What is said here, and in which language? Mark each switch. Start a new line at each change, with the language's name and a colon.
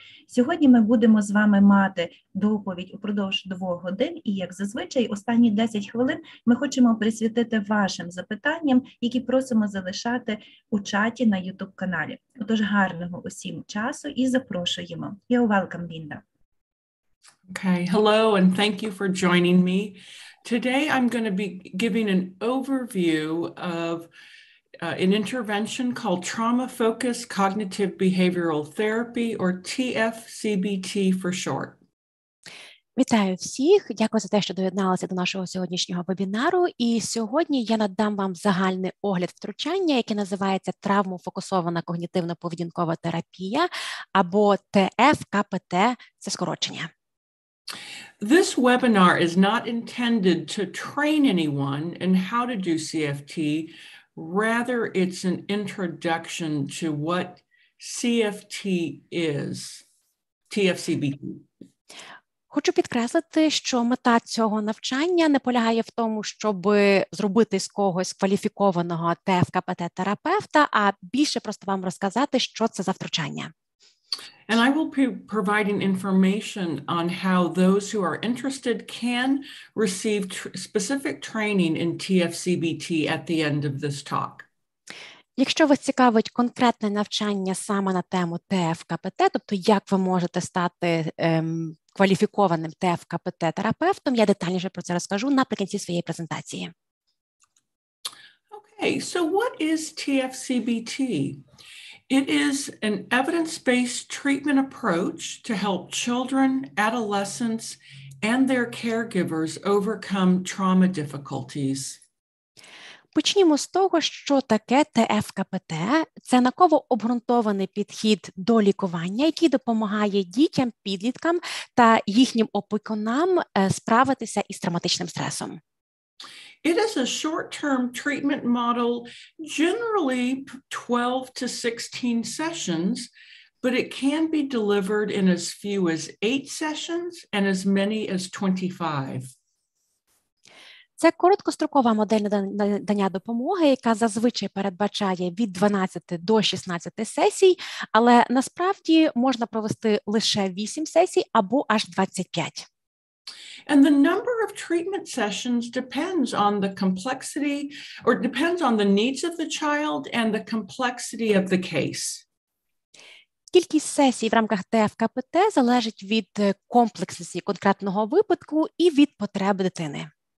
Ukrainian: Сьогодні ми будемо з вами мати доповідь упродовж 2 годин і, як зазвичай, останні 10 хвилин ми хочемо присвятити вашим запитанням, які просимо залишати у чаті на YouTube-каналі. Отож, гарного усім часу і запрошуємо.
English: You're welcome, Linda. Okay, hello and thank you for joining me. Today I'm going to be giving an overview of an intervention called trauma-focused cognitive behavioral therapy, or TFCBT for short.
Ukrainian: Вітаю всіх, дякую за те, що доєдналися до нашого сьогоднішнього вебінару. І сьогодні я надам вам загальний огляд втручання, яке називається травмо-фокусована когнітивно-поведінкова терапія, або ТФКПТ, це скорочення.
English: This webinar is not intended to train anyone in how to do CFT. Rather, it's an introduction to what CFT is, TFCBT.
Ukrainian: Хочу підкреслити, що мета цього навчання не полягає в тому, щоб зробити з когось кваліфікованого ТФКПТ-терапевта, а більше просто вам розказати, що це за втручання.
English: And I will be providing information on how those who are interested can receive specific training in TFCBT at the end of this talk.
Ukrainian: Якщо вас цікавить конкретне навчання саме на тему ТФКПТ, тобто як ви можете стати кваліфікованим ТФКПТ-терапевтом, я детальніше про це розкажу наприкінці своєї презентації.
English: Okay, so what is TFCBT? It is an evidence-based treatment approach to help children, adolescents, and their caregivers overcome trauma difficulties.
Ukrainian: Почнімо з того, що таке ТФКПТ. Це науково обґрунтований підхід до лікування, який допомагає дітям, підліткам та їхнім опікунам справитися із травматичним стресом.
English: It is a short-term treatment model, generally 12 to 16 sessions, but it can be delivered in as few as 8 sessions and as many as 25.
Ukrainian: Це короткострокова модель надання допомоги, яка зазвичай передбачає від 12 до 16 сесій, але насправді можна провести лише 8 сесій або аж 25.
English: And the number of treatment sessions depends on the complexity, or depends on the needs of the child and the complexity of the case.
Ukrainian: Кількість сесій в рамках ТФКПТ залежить від комплексності конкретного випадку і від потреб дитини.